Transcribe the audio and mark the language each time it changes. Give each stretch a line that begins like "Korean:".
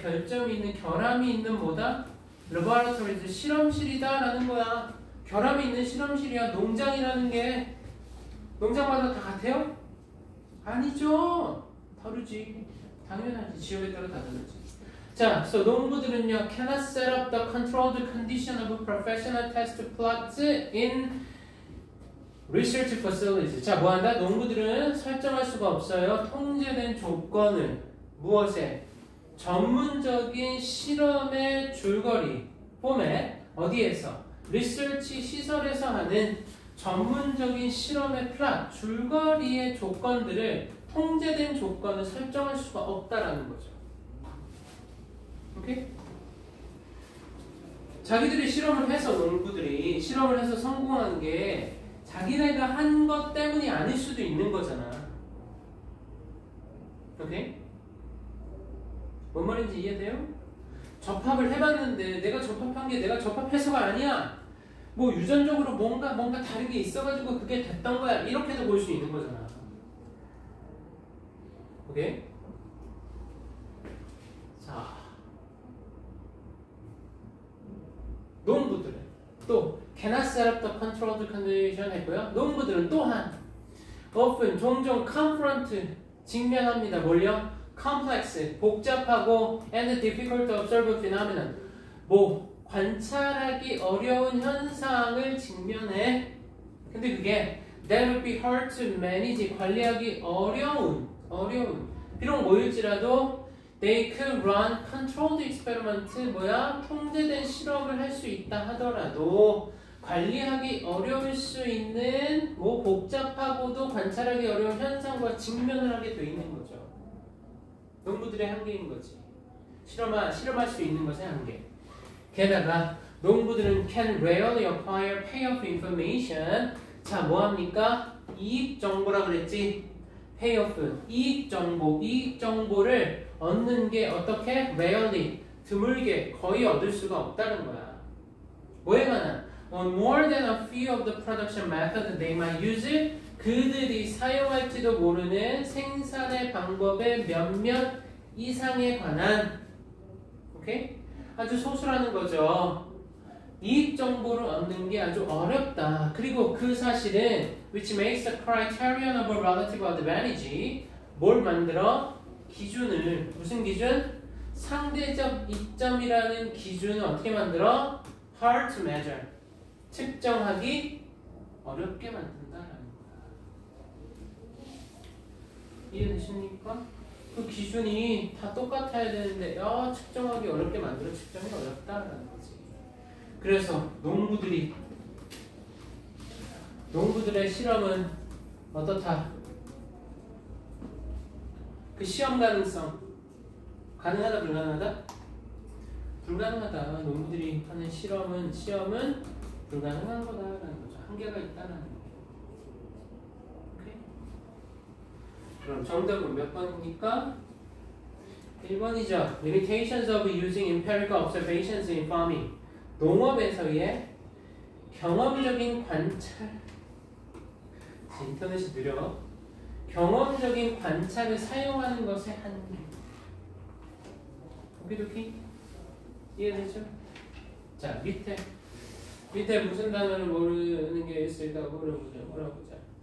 Korean: 결점이 있는 결함이 있는 뭐다?
English: laboratories
Korean: 실험실이다라는 거야. 결함이 있는 실험실이야. 농장이라는 게 농장마다 다 같아요? 아니죠. 다르지. 당연하지. 지역에 따라 다 다르지. 자,
English: so
Korean: 농부들은요
English: cannot set up the controlled condition of professional test plots in research facilities.
Korean: 자, 뭐한다? 농부들은 설정할 수가 없어요. 통제된 조건을 무엇에? 전문적인 실험의 줄거리 포맷 어디에서? 리서치 시설에서 하는 전문적인 실험의 플랫 줄거리의 조건들을 통제된 조건을 설정할 수가 없다라는 거죠. 오케이? 자기들이 농부들이 실험을 해서 성공한 게 자기네가 한 것 때문이 아닐 수도 있는 거잖아. 오케이? 뭔 말인지 이해돼요? 접합을 해봤는데 내가 접합한 게 내가 접합해서가 아니야. 뭐 유전적으로 뭔가 다른 게 있어가지고 그게 됐던 거야. 이렇게도 볼 수 있는 거잖아. 오케이? 자, 농부들은 또
English: cannot set up the controlled condition
Korean: 했고요. 농부들은 또한
English: often
Korean: 종종
English: confront
Korean: 직면합니다. 뭘요?
English: complex
Korean: 복잡하고
English: and difficult to observe phenomenon
Korean: 뭐 관찰하기 어려운 현상을 직면해. 근데 그게
English: that would be hard to manage
Korean: 관리하기 어려운 비록 뭐일지라도
English: they could run controlled experiment
Korean: 뭐야 통제된 실험을 할 수 있다 하더라도 관리하기 어려울 수 있는 뭐 복잡하고도 관찰하기 어려운 현상과 직면을 하게 돼 있는 거죠. 농부들의 한계인 거지. 실험할 수 있는 것의 한계. 게다가 농부들은
English: can rarely acquire payoff information.
Korean: 자, 뭐합니까? 이익 정보라 그랬지?
English: payoff,
Korean: 이익 정보를 얻는 게 어떻게?
English: rarely,
Korean: 드물게, 거의 얻을 수가 없다는 거야. 뭐에 관한?
English: On more than a few of the production methods they might use it.
Korean: 그들이 사용할지도 모르는 생산의 방법의 몇몇 이상에 관한 오케이? 아주 소수라는 거죠. 이익 정보를 얻는 게 아주 어렵다. 그리고 그 사실은
English: which makes the criterion of a relative advantage
Korean: 뭘 만들어? 기준을 무슨 기준? 상대적 이점이라는 기준을 어떻게 만들어?
English: hard to measure
Korean: 측정하기 어렵게 만든다라는 거야. 이해되십니까? 그 기준이 다 똑같아야 되는데 측정하기 어렵게 만들어 측정이 어렵다라는 거지. 그래서 농부들의 실험은 어떻다? 그 시험 가능성 가능하다 불가능하다? 불가능하다. 농부들이 하는 시험은 불가능한 거다라는 거죠. 한계가 있다라는 거. 오케이? 그럼 정답은 몇 번입니까? 1번이죠.
English: Limitations of using empirical observations in farming.
Korean: 농업에서의 경험적인 관찰. 인터넷이 느려. 경험적인 관찰을 사용하는 것의 한계. 오키도키? 이해되죠? 자, 밑에 무슨 단어를 모르는 게 있을까 물어보자.